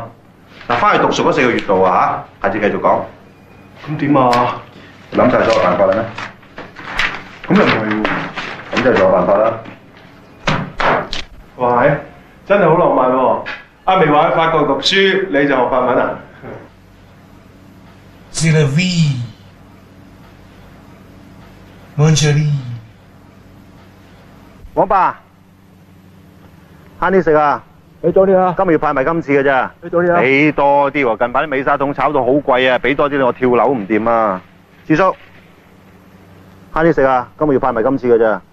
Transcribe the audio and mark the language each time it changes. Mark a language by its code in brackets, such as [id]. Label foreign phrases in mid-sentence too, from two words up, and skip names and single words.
[yue] 嗱，翻去讀熟嗰4個穴道啊嚇，下次繼續講。咁點啊？諗晒所有辦法啦咩？咁又唔係喎。咁就有辦法啦。哇，真係好浪漫喎！阿明話喺法國讀書，你就學法文啊 [fr] C'est la vie, mon chéri。 [yue] 王爸，慳啲食啊！俾多啲啊！今個月派埋今次嘅咋？俾多啲啊！俾多啲喎！近排啲美沙桶炒到好貴啊！俾多啲我跳樓唔掂啊！智叔，慳啲食啊！今個月派埋今次嘅咋？